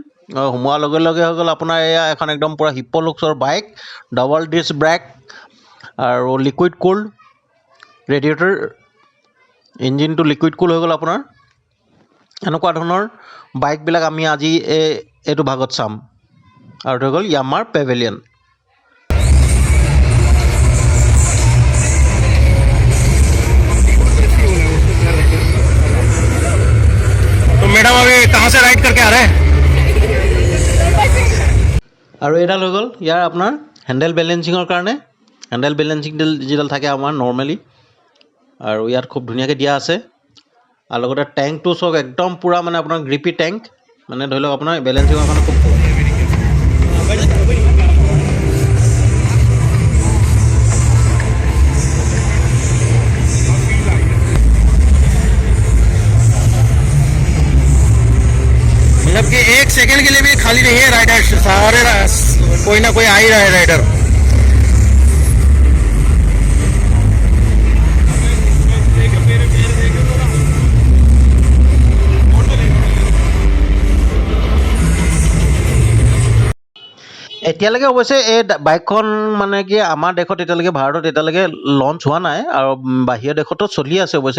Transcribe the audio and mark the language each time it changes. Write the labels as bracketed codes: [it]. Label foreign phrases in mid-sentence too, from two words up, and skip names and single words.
[as] সোমোৱাৰ লগে লগে হৈ গ'ল আপোনাৰ এয়া এখন একদম পূৰা হিপ্প' লুক্সৰ বাইক, [en] double disc brake [as] আৰু [en] liquid cooled radiator, [as] ইঞ্জিনটো [en] liquid cool [as] হৈ গ'ল আপোনাৰ। এনেকুৱা ধৰণৰ বাইকবিলাক আমি আজি এইটো ভাগত চাম। আৰু হৈ গ'ল য়ামাহাৰ পেভিলিয়ন। [hi] तो मैडम अभी कहाँ से राइड करके आ रहे हैं? [as] আৰু এইডাল হৈ গ'ল ইয়াৰ আপোনাৰ [en] handle balancing [as] কাৰণে। [en] handle balancing [as] যিডাল থাকে আমাৰ নৰ্মেলি, আৰু ইয়াত খুব ধুনীয়াকৈ দিয়া আছে। আৰু লগতে টেংকটো চাওক, একদম পূৰা মানে আপোনাৰ [en] grippy tank, [as] মানে ধৰি লওক আপোনাৰ বেলেঞ্চিঙৰ কাৰণে খুব [hi] मतलब कि एक सेकंड के लिए भी खाली नहीं है राइडर, सारे कोई ना कोई आ ही रहा है राइडर। [as] এতিয়ালৈকে অৱশ্যে এই বাইকখন মানে কি আমাৰ দেশত এতিয়ালৈকে, ভাৰতত এতিয়ালৈকে লঞ্চ হোৱা নাই, আৰু বাহিৰৰ দেশতো চলি আছে অৱশ্যে।